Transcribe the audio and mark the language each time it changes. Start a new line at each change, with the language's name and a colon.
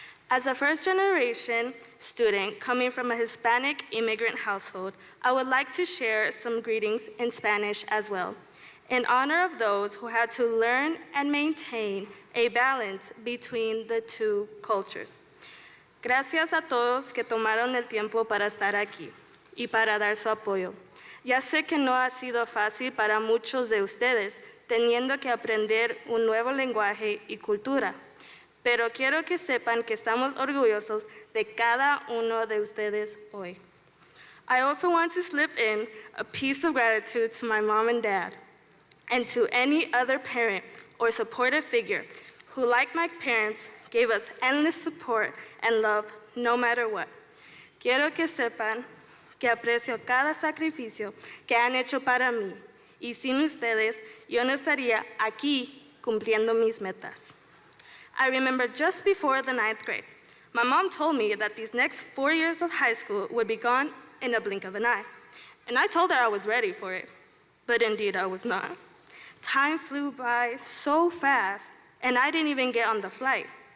English: As a first-generation student coming from a Hispanic immigrant household, I would like to share some greetings in Spanish as well, in honor of those who had to learn and maintain a balance between the two cultures.
Spanish: Gracias a todos que tomaron el tiempo para estar aquí y para dar su apoyo. Ya sé que no ha sido fácil para muchos de ustedes, teniendo que aprender un nuevo lenguaje y cultura. Pero quiero que sepan que estamos orgullosos de cada uno de ustedes hoy.
English: I also want to slip in a piece of gratitude to my mom and dad, and to any other parent or supportive figure who, like my parents, gave us endless support and love no matter what.
Spanish: Quiero que sepan que aprecio cada sacrificio que han hecho para mí, y sin ustedes yo no estaría aquí cumpliendo mis metas.
English: I remember just before the 9th grade, my mom told me that these next 4 years of high school would be gone in a blink of an eye. And I told her I was ready for it, but indeed I was not. Time flew by so fast, and I didn't even get on the flight.